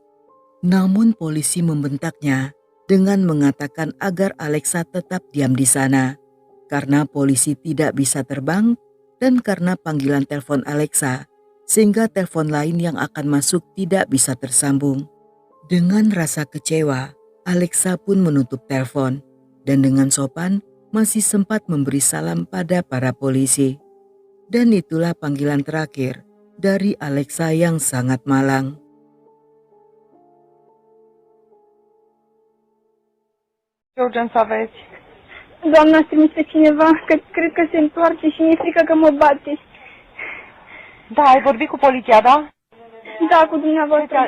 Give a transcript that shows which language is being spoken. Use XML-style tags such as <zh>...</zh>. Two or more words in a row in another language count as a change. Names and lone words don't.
<id>Namun polisi membentaknya dengan mengatakan agar Alexa tetap diam di sana karena polisi tidak bisa terbang dan karena panggilan telepon Alexa sehingga telepon lain yang akan masuk tidak bisa tersambung. Dengan rasa kecewa, Alexa pun menutup telepon dan dengan sopan masih sempat memberi salam pada para polisi. Dan itulah panggilan terakhir dari Alexa yang sangat malang.</id> <ro>Ce urgent să aveți? Doamna a trimis pe cineva, că cred că se întoarce și mi-e frică că mă bate. Da, ai vorbit cu poliția, da? Da, cu dumneavoastră, da.</ro>